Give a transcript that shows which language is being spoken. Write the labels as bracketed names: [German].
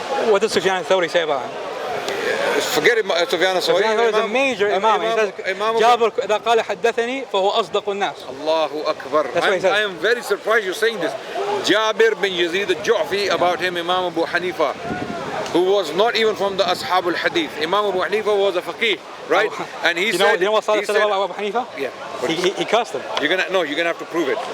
[English] What does Sufyan al-Thawri say about him? Forget Sufyan al-Thawri. Sufyan al-Thawri is a major imam. He says, [Arabic] Jabir إذا قال حدثني فهو أصدق الناس. [English] Allahu Akbar. That's what he says. I am very surprised you're saying this. Jabir bin Yazid al-Ju'fi, about him Imam Abu Hanifa, who was not even from the Ashab al-Hadith. Imam Abu Hanifa was a faqih, right? And he said... You know what Salih said about Abu Hanifa? Yeah. He cursed him. You're gonna have to prove it.